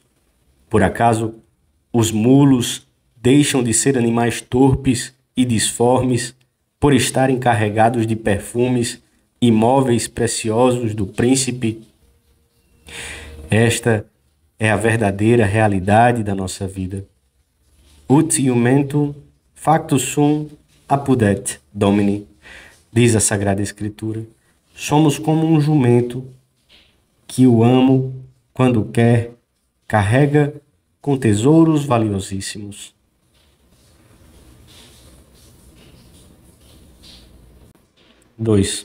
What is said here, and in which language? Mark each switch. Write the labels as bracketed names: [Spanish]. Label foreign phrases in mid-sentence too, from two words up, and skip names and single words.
[Portuguese] Por acaso, os mulos deixam de ser animais torpes e disformes por estarem carregados de perfumes e móveis preciosos do príncipe? Esta é a verdadeira realidade da nossa vida. [Latin] Ut iumentum factus sum apudet Domini, [Portuguese] diz a Sagrada Escritura. Somos como um jumento que o amo, quando quer, carrega com tesouros valiosíssimos. Dois.